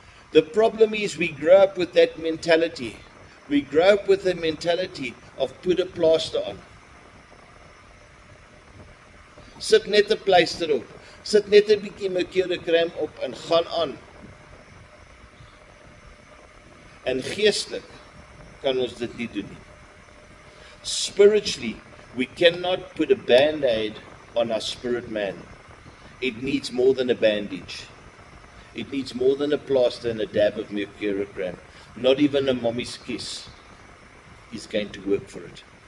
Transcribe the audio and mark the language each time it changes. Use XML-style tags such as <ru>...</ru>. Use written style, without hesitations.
<en>The problem is we grow up with that mentality. We grow up with the mentality of put a plaster on.</en> <af>Sit net 'n pleister op. Sit net 'n bietjie merkurekrem op en gaan aan. En geestelik kan ons dit nie doen nie.</af> <en>Spiritually, we cannot put a band-aid on our spirit man. It needs more than a bandage. It needs more than a plaster and a dab of mercurycram. Not even a mommy's kiss is going to work for it.</en>